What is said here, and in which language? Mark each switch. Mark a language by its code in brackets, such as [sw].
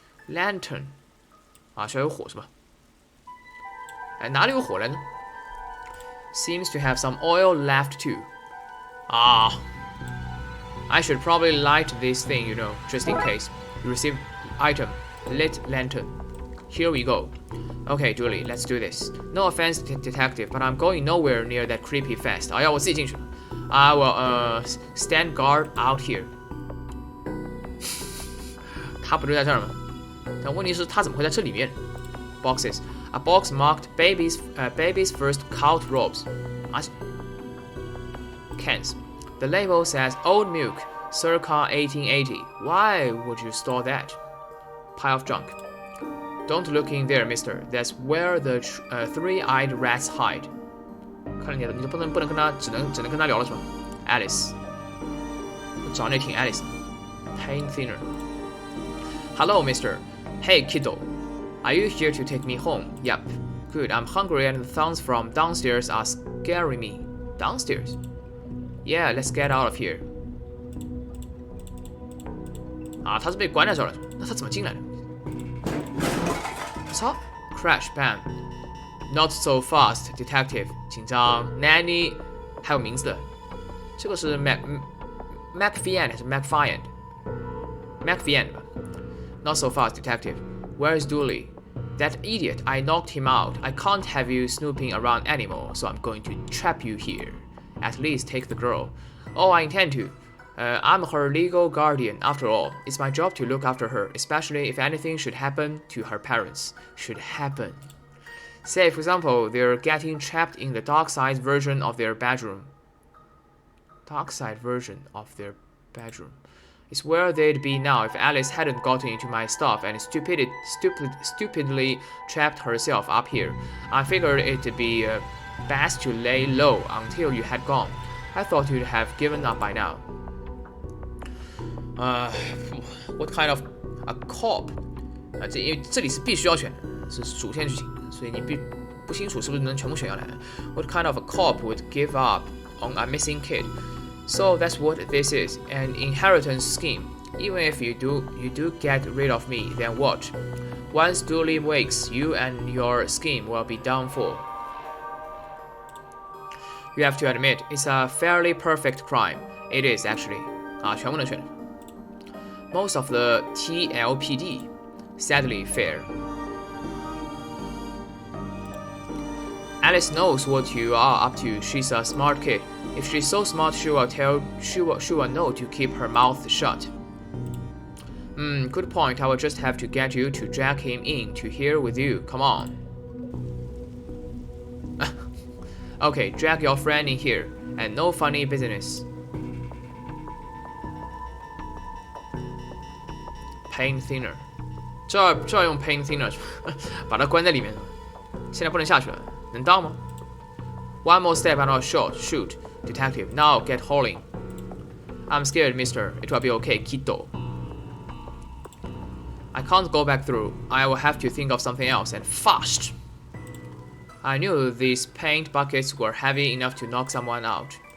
[zh] Lantern 啊，需要有火是吧？哎，哪里有火来呢 [en] ？Seems to have some oil left too. I should probably light this thing, you know, just in case. You receive item, lit lantern. Here we go. Okay, Julie, let's do this. No offense, detective, but I'm going nowhere near that creepy fest. [zh] 哎呀，我自己进去了。 [en] I will stand guard out here. [zh] 他不就在这儿吗？但问题是，他怎么会在这里面 ？ [en] Boxes. A box marked baby's first cult robes. Cans. The label says old milk, circa 1880. Why would you store that? Pile of junk. Don't look in there, mister. That's where the three-eyed rats hide. [zh] 看了你都不能跟他，只能跟他聊了是吧 ？Alice. 长得也挺 Alice 的。 [en] Paint thinner. Hello, mister. Hey, kiddo. Are you here to take me home? Yep. Good, I'm hungry and the sounds from downstairs are scaring me. Downstairs? Yeah, let's get out of here. [zh] 啊，他是被关在这儿了，那他怎么进来的？操 [en] ！Crash, bam. Not so fast, detective. [zh] 紧张 ，Nanny， 还有名字的，这个是 McFiend 还是 McFiend？McFiend 吧。 [en] Not so fast, detective. Where's Dooley? That idiot, I knocked him out. I can't have you snooping around anymore, so I'm going to trap you here. At least take the girl. Oh, I intend to. I'm her legal guardian, after all. It's my job to look after her, especially if anything should happen to her parents. Should happen. Say, for example, they're getting trapped in the Darkside version of their bedroom. Darkside version of their bedroom. It's where they'd be now if Alice hadn't gotten into my stuff and stupidly trapped herself up here. I figured it'd be best to lay low until you had gone. I thought you'd have given up by now. What kind of a cop? [zh] 因为这里是必须要选的，是主线剧情，所以你不清楚是不是能全部选下来。 [en] What kind of a cop would give up on a missing kid? So that's what this is, an inheritance scheme. Even if you do get rid of me, then what? Once Dooley wakes, you and your scheme will be done for. You have to admit, it's a fairly perfect crime. It is actually. [zh] 啊，全部能选。 [en] Most of the TLPD sadly fair. Alice knows what you are up to. She's a smart kid. If she's so smart, she will know to keep her mouth shut. Good point. I will just have to get you to drag him in to here with you. Come on. Okay, drag your friend in here, and no funny business. [zh] Pain thinner， 这要用 pain thinner 把它关在里面。现在不能下去了，能当吗 ？ [en] One more step and I'll shoot, detective. Now get hauling. I'm scared, mister. It will be okay, kiddo. I can't go back through. I will have to think of something else and fast. I knew these paint buckets were heavy enough to knock someone out.